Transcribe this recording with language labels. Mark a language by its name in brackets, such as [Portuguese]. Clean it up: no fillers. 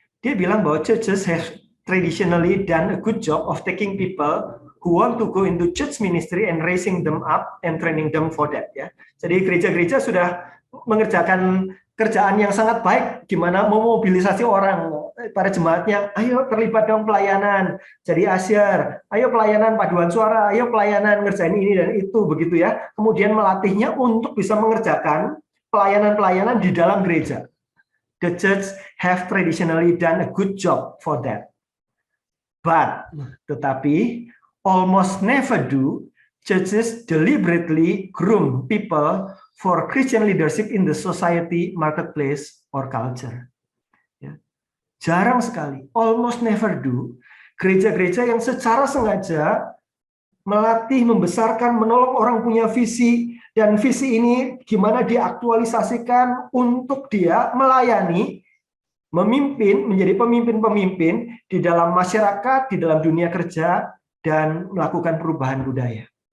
[Indonesian] Dia bilang bahwa [English] churches have traditionally done a good job of taking people who want to go into church ministry and raising them up and training them for that ya. [Indonesian] Jadi gereja-gereja sudah mengerjakan kerjaan yang sangat baik, gimana memobilisasi orang, para jemaatnya, ayo terlibat dong pelayanan, jadi asyar, ayo pelayanan paduan suara, ayo pelayanan ngerjain ini dan itu, begitu ya. Kemudian melatihnya untuk bisa mengerjakan pelayanan-pelayanan di dalam gereja. [English] The church have traditionally done a good job for that. But, tetapi, almost never do churches deliberately groom people for Christian leadership in the society, marketplace, or culture. [Indonesian] Ya. Jarang sekali, [English] almost never do, [Indonesian] gereja-gereja yang secara sengaja melatih, membesarkan, menolong orang punya visi, dan visi ini gimana diaktualisasikan untuk dia melayani, memimpin, menjadi pemimpin-pemimpin di dalam masyarakat, di dalam dunia kerja, dan melakukan perubahan budaya.